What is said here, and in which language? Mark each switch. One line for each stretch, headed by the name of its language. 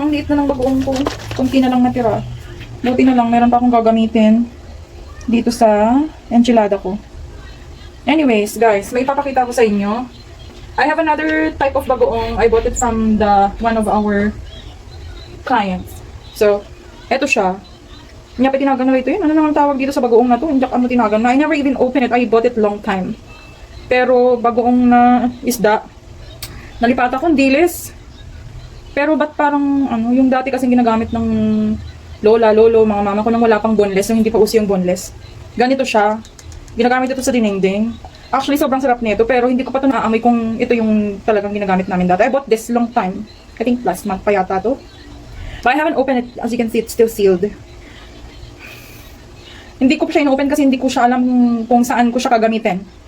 Filipino: Ang liit na ng bagoong ko. Kunti na lang natira. Buti na lang, meron pa akong gagamitin. dito sa enchilada ko. Anyways, guys, may papakita ko sa inyo.
English: I have another type of bagoong. I bought it from one of our clients.
Filipino: So, eto siya. Hindi pa tinagan na ito yun. Ano naman tawag dito sa bagoong na to? Hindi ako tinagan na.
English: I never even opened it. I bought it long time.
Filipino: Pero, bagoong na isda. Nalipata kong dilis. Pero, ba't parang, yung dati kasing ginagamit ng lola, lolo, mga mama ko nang wala pang boneless, yung hindi pa uso yung boneless. Ganito siya. Ginagamit ito sa dinengdeng. Actually, sobrang sarap nito, pero hindi ko pa ito naaamoy kung ito yung talagang ginagamit namin dati.
English: I bought this long time. I think last month
Filipino: pa yata to.
English: But I haven't opened it. As you can see, it's still sealed.
Filipino: Hindi ko pa siya in-open kasi hindi ko siya alam kung saan ko siya kagamitin.